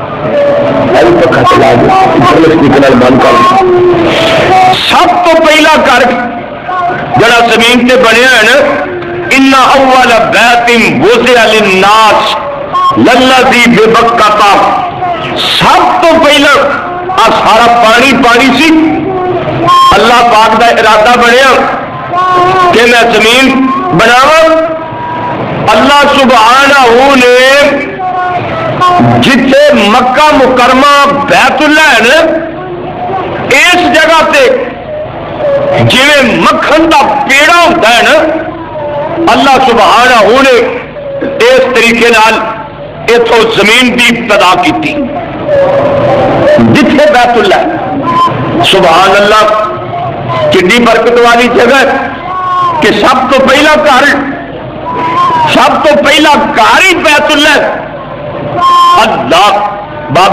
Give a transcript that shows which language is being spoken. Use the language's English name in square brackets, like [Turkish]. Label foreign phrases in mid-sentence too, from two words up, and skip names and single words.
[Punjabi] سب تو پہلا گھر جڑا زمین تے بنیا ہے نا [Arabic] ان اول بیت وضع للناس للذی ببکۃ [Punjabi] سب تو پہلا سارا پانی پانی سی اللہ پاک دا ارادہ بنیا کہ میں زمین بناواں اللہ سبحانہ نے جتھے مکہ مکرمہ بیت اللہ ہے نا اس جگہ تے جویں مکھن دا پیڑا ہوتا ہے نا اللہ سبحانہ نے اس طریقے نال اتھوں زمین دی ابتدا کی جتھے بیت اللہ [Arabic] سبحان اللہ [Punjabi] کتنی برکت والی جگہ کہ سب تو پہلا گھر ہی بیت اللہ اللہ بابا